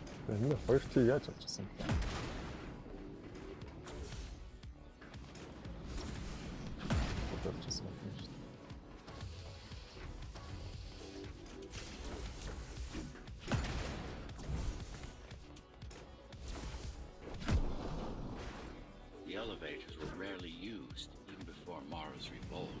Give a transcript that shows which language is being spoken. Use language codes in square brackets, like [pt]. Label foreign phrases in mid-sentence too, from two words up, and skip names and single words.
[mn] Энэ 2T яаж авчихсан бэ? Авчихсан юм шүү дээ. [en] The elevators were rarely used, even before Mara's revolt.